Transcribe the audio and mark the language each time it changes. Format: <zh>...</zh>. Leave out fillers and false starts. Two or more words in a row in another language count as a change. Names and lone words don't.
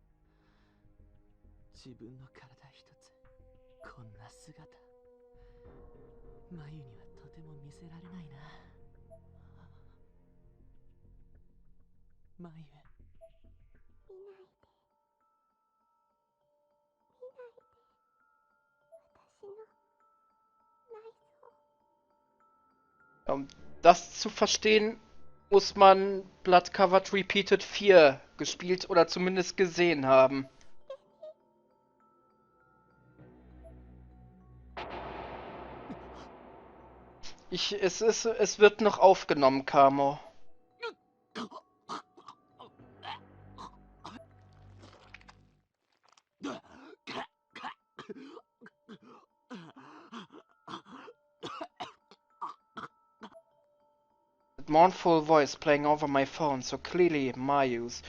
<ja>自分の体一つこんな姿、眉にはとても見せられないな。眉、見ないで。私の内臓。</ja> <de>Um das zu verstehen, muss man Blood Covered Repeated 4 gespielt oder zumindest gesehen haben. Es wird noch aufgenommen, Kamo.</de> <en>That mournful voice playing over my phone, so clearly Mayu's.</en>